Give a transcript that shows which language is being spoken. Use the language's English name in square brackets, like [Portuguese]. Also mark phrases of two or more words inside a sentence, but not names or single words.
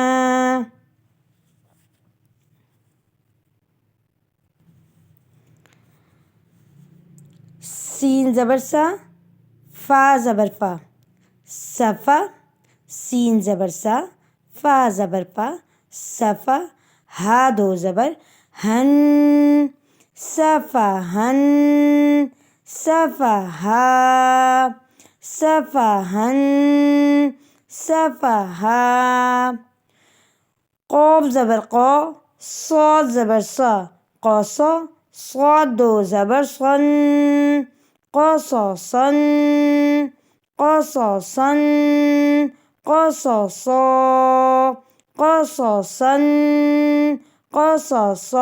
[Urdu] سین زبر سا، فا زبر فا، صفا، سین زبر سا، فا زبر فا، صفا، ہا دو زبر ہن، صفہن، صفہا، صفہن، صفہا۔ قاف زبر قا، صاد زبر سا، قاسا، صاد دو زبر صن، قصصن، قصصن، قصصا، قصصن، قصصا۔